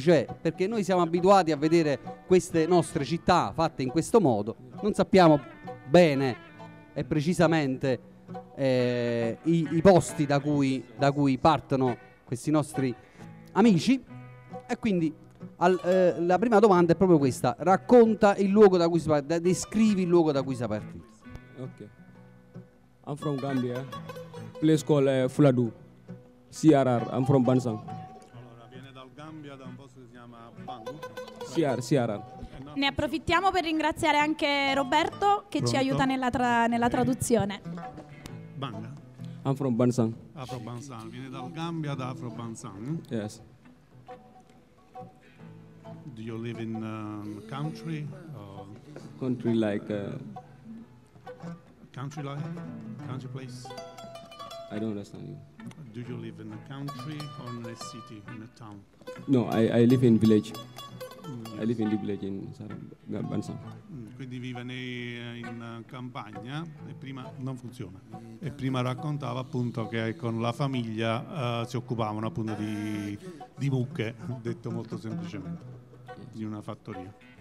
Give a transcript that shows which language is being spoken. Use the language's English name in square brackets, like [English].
[Italian] Cioè, perché noi siamo abituati a vedere queste nostre città fatte in questo modo, non sappiamo bene e precisamente i posti da cui partono questi nostri amici. E quindi la prima domanda è proprio questa: racconta il luogo da cui si parte, descrivi il luogo da cui si parte. [English] Ok, I'm from Gambia, place called Fladu, CRR, I'm from Bansang. [Italian] Allora, viene dal Gambia, da un posto che si chiama Bang. CRR. Ne approfittiamo per ringraziare anche Roberto che ci aiuta nella traduzione. Bang. [English] I'm from Bansang. [Italian] Afro Bansang, viene dal Gambia, da Afro Bansang. [English] Yes. Do you live in country? Or country like country like country place? I don't understand you. Do you live in a country or in a city, in a town? No, I live in village. Yes. I live in the village in Bansang. [Italian] Quindi vive in campagna e prima non funziona. E prima raccontava appunto che con la famiglia si occupavano appunto di mucche, detto molto semplicemente. Di una fattoria.